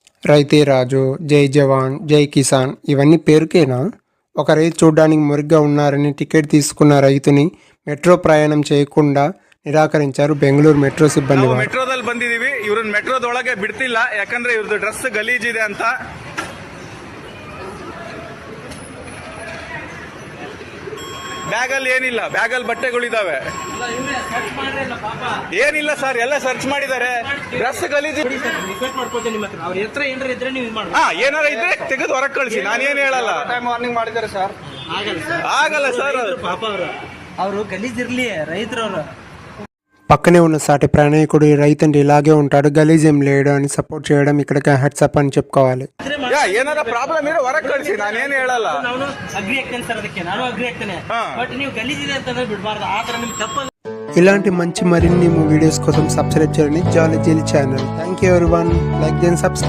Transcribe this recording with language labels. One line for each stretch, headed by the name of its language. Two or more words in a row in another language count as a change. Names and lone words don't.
Telugu: రైతే రాజు,
Hindi: जय जवान, जय किसान
Telugu: ఇవన్నీ పేరుకేనా? ఒక రైతు చూడ్డానికి మురిగ్గా ఉన్నారని టికెట్ తీసుకున్న రైతుని మెట్రో ప్రయాణం చేయకుండా
Kannada: ನಿರಾಕರಿಸಿದರು ಬೆಂಗಳೂರು ಮೆಟ್ರೋ ಸಿಬ್ಬಂದಿ. ನಾವು ಮೆಟ್ರೋದಲ್ಲಿ ಬಂದಿದೀವಿ, ಇವ್ರನ್ನ ಮೆಟ್ರೋದೊಳಗೆ ಬಿಡ್ತಿಲ್ಲ ಯಾಕಂದ್ರೆ ಇವ್ರದ್ದು ಡ್ರೆಸ್ ಗಲೀಜಿದೆ ಅಂತ. ಬ್ಯಾಗಲ್ಲಿ ಏನಿಲ್ಲ, ಬ್ಯಾಗಲ್ಲಿ ಬಟ್ಟೆಗಳಿದಾವೆ. ಏನಿಲ್ಲ ಸರ್, ಎಲ್ಲ ಸರ್ಚ್ ಮಾಡಿದ್ದಾರೆ. ಡ್ರೆಸ್ ಗಲೀಜಿ. ಏನಾರ ಇದ್ರೆ ತೆಗೆದು ಹೊರಗೆ ಕಳಿಸಿ, ನಾನೇನು ಹೇಳಲ್ಲ. ವಾರ್ನಿಂಗ್ ಮಾಡಿದ್ದಾರೆ ಸರ್. ಆಗಲ್ಲ ಸರ್, ಅವರು ಗಲೀಜಿರ್ಲಿ ರೈತರವರು.
Telugu: పక్కనే ఉన్న సాటి ప్రయాణికుడు రైతండి ఇలాగే ఉంటాడు, గలీజేం లేడు అని సపోర్ట్ చేయడం ఇక్కడికి హెడ్సప్ అని చెప్పుకోవాలి.
Kannada: ಏನಾರ ಪ್ರಾಬ್ಲಮ್ ಇರೋ ಹೊರಗೆ ಕಳಿಸಿ, ನಾನೇನು ಹೇಳಲ್ಲ. ನಾನು ಅಗ್ರಿ ಆಗ್ತೇನೆ ಸರ್, ಅದಕ್ಕೆ ನಾನು ಅಗ್ರಿ ಆಗ್ತೇನೆ. ಬಟ್ ನೀವು ಗಲೀಜಿದೆ ಅಂತಂದ್ರೆ ಬಿಡಬಾರ್ದು, ಆ ತರ ನಿಮ್ಗೆ ತಪ್ಪ.
Telugu: ఇలాంటి మంచి మరిన్ని వీడియోస్ కోసం సబ్స్క్రైబ్ చేయండి జాలీ జిల్ ఛానల్.
English: thank you everyone.
Telugu: లైక్ చేయండి, సబ్స్క్రైబ్.